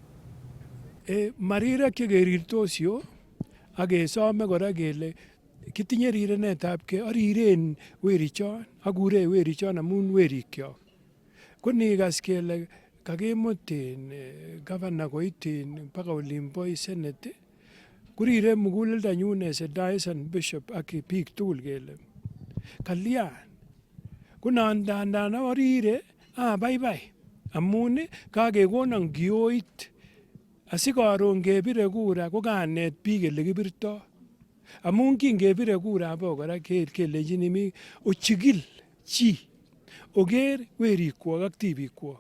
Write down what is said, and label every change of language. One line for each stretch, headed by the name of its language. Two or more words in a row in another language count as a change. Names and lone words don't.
Kalenjin: Marirek chekerirtos yu ak kesome kora kele kitinye rirenetabgei ariren werichon akure werichon amun werikyok. Ko nikas kele kakimut gavana koit mpaka olimbo Senate kurire muguleldanyun
English: as a diocesan bishop
Kalenjin: ak biik tugul kele kalyan. Ko nandandan arire abaibai amun kakekonon kioit asikaron kebire kura ko kanet biik ele kibirtoi. Amun kingebire kura abo kora kelenjin mi ochikil chi oker werikwok ak tibikwok.